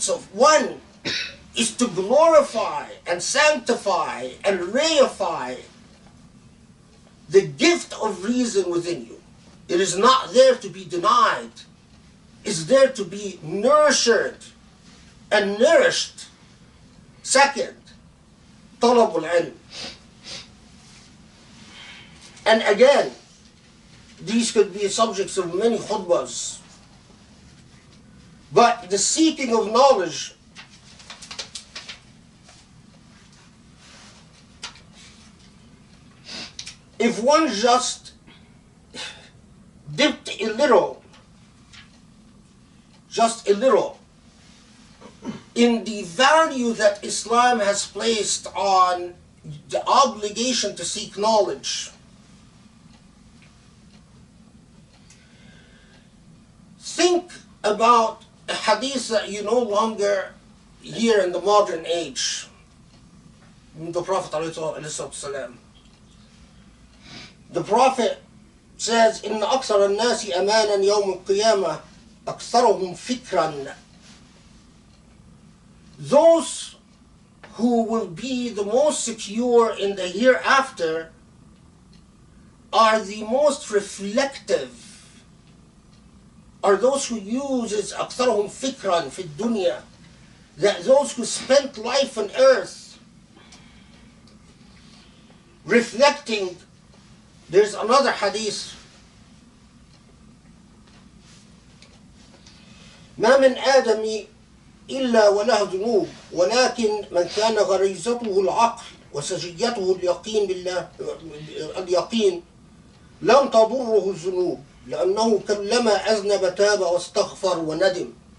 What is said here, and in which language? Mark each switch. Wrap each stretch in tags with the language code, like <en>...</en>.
<en>So one is to glorify and sanctify and reify the gift of reason within you. It is not there to be denied. It's there to be nurtured and nourished. Second,</en> <ar>طلب العلم.</ar> <en>And again, these could be subjects of many khutbahs. But the seeking of knowledge if one just dipped a little, just a little, in the value that Islam has placed on the obligation to seek knowledge, think about a hadith that you no longer hear in the modern age. the Prophet ﷺ. The Prophet says,</en> <ar>إن أكثر الناس أمانا يوم القيامة أكثرهم فكرا.</ar> <en>Those who will be the most secure in the hereafter are the most reflective, are those who use</en> <ar>أكثرهم فكرا في الدنيا,</ar> <en>that those who spent life on earth reflecting. There's another hadith,</en> <ar>ما من آدم إلا وله ذنوب ولكن من كان غريزته العقل وسجيته اليقين بالله اليقين لم تضره الذنوب لأنه كلما أذنب تاب واستغفر وندم.</ar>